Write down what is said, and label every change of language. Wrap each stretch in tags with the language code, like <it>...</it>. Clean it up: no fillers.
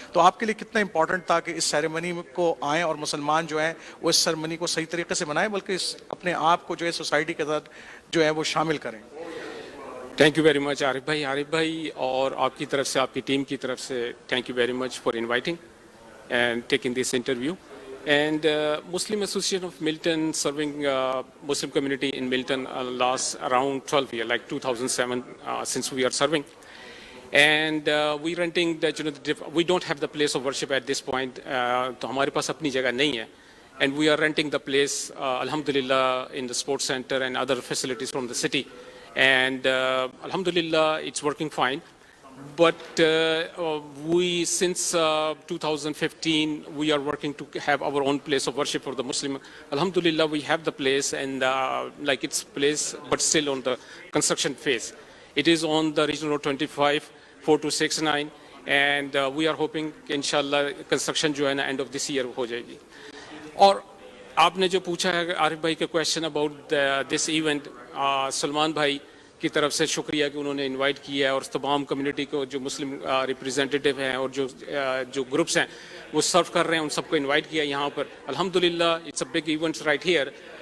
<hi>तो आपके लिए कितना इंपॉर्टेंट था कि इस सेरेमनी को आएँ और मुसलमान जो हैं वो इस सेरेमनी को सही तरीके से मनाएं, बल्कि अपने आप को जो है सोसाइटी के साथ जो है वो शामिल करें?</hi> <en>thank you very much Arif भाई,</en> <hi>और आपकी तरफ से,</hi> <en>आपकी टीम की तरफ से thank you very much for inviting and taking this interview. And Muslim Association of Milton, serving Muslim community in Milton last around 12 years, like 2007, since we are serving. And we renting that, we don't have the place of worship at this point.</en> <hi>तो हमारे पास अपनी जगह नहीं है.</hi> <en>And we are renting the place, alhamdulillah, in the sports center and other facilities from the city. And alhamdulillah, it's working fine. But we, since 2015, we are working to have our own place of worship for the Muslim. Alhamdulillah, we have the place, and like it's place, but still on the construction phase. It is on the regional road 25, 4269, and we are hoping, inshallah, construction</en> <hi>जो है ना</hi> <en>end of this year</en> <hi>हो जाएगी. और आपने जो पूछा है आरिफ भाई का</hi> <en>question about this event,</en> <hi>Salman भाई की तरफ से शुक्रिया कि उन्होंने इनवाइट किया है, और तमाम कम्युनिटी को जो मुस्लिम रिप्रेजेंटेटिव हैं और जो ग्रुप्स हैं वो सर्व कर रहे हैं, उन सबको इनवाइट किया यहाँ पर. अल्हम्दुलिल्लाह,</hi> <en>It's a big event right here.</en>